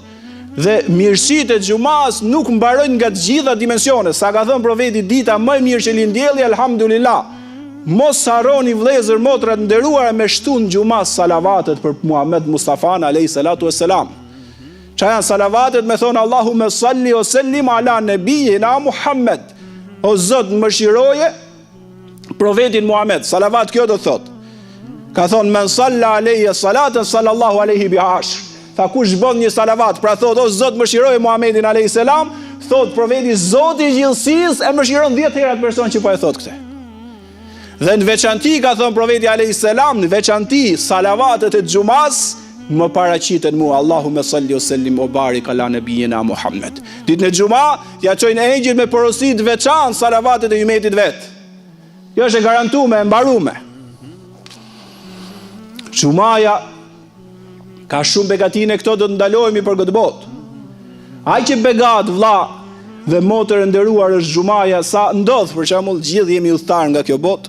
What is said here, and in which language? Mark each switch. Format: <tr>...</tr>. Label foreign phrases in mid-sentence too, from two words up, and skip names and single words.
<sq>Dhe mirësitë e xumas nuk mbarojnë nga të gjitha dimensionet. Sa ka thënë profeti, dita më e mirë që lind dielli, elhamdulillah. Mos harroni vëllezër motra të nderuara me shtun xumas salavatet për Muhammed Mustafa</sq> <ar>عليه الصلاة والسلام.</ar> <sq>Çfarë janë salavatet? Me thon</sq> <ar>اللهم صل وسلم على نبينا محمد.</ar> <sq>O Zot, më shiroje profetin Muhammed. Salavat kjo do thot. Ka thonë</sq> <ar>من صلى عليه صلاة صلى الله عليه بعشر.</ar> <sq>Tha kush bën një salavat, pra thot o Zot mëshiroj Muhamedit</sq> <ar>عليه السلام,</ar> <sq>thot profeti Zoti i gjithësisë e mëshiron 10 herë atë person që po e thot këtë. Dhe në veçanti ka thënë profeti</sq> <ar>عليه السلام,</ar> <sq>në veçanti salavatet e xumas më paraqiten mua,</sq> <ar>اللهم صل وسلم وبارك على نبينا محمد.</ar> <sq>Ditën e xuma ja çojnë engjël me porosi të veçantë salavatet e ummetit vet. Kjo është e garantuar, e mbaruar. Xumaja ka shumë begatine, këto do të ndalohemi për këtë botë. Ai që begat vlla dhe motër e nderuar është xumaja, sa ndodh për shembull gjithë jemi udhëtar nga kjo botë.</sq>